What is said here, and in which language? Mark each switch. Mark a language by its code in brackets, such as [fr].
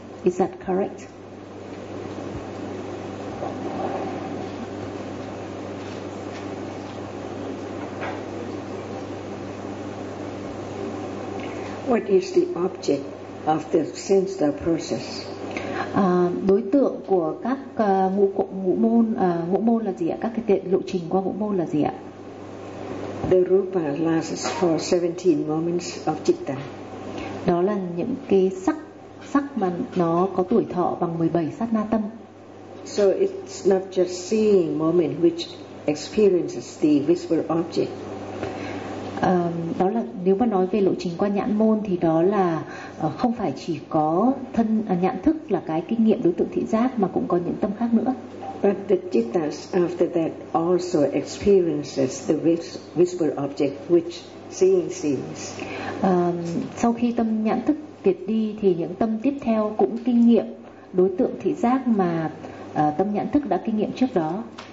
[en] Is that correct? What is the object of the sense door process? [vi] Đối tượng của các ngũ môn là gì ạ? Các cái lộ trình qua ngũ môn là gì ạ? [en] The rupa lasts for 17 moments of citta. [vi] Đó là những cái sắc mà nó có tuổi thọ bằng 17 sát na tâm. [en] So it's not just seeing moment which experiences the visible object. [vi] Đó là nếu mà nói về lộ trình qua nhãn môn thì đó là không phải chỉ có thân nhãn thức là cái kinh nghiệm đối tượng thị giác, mà cũng có những tâm khác nữa. [en] But the cittas after that also experiences the visible object which seeing sees. [vi] Sau khi tâm nhãn thức kiệt đi thì những tâm tiếp theo cũng kinh nghiệm đối tượng thị giác mà tâm nhãn thức đã kinh nghiệm trước đó.